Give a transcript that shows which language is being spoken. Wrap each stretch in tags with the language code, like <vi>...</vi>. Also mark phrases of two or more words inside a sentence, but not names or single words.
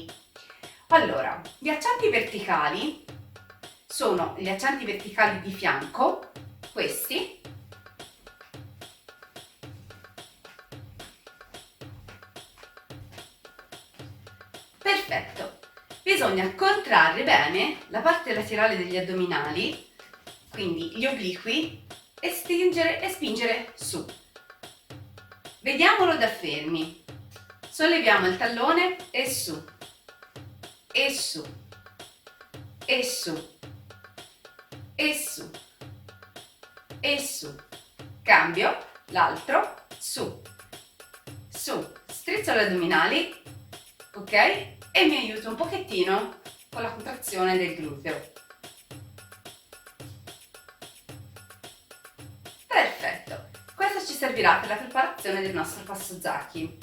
<it>Allora, gli accenti verticali sono gli accenti verticali di fianco, questi, perfetto. Bisogna contrarre bene la parte laterale degli addominali, quindi gli obliqui, e stringere e spingere su. Vediamolo da fermi. Solleviamo il tallone e su, e su, e su, e su, e su. Cambio, l'altro, su, su. Strizzo gli addominali, ok? E mi aiuto un pochettino con la contrazione del gluteo. Perfetto, questo ci servirà per la preparazione del nostro passo Zaki.</it>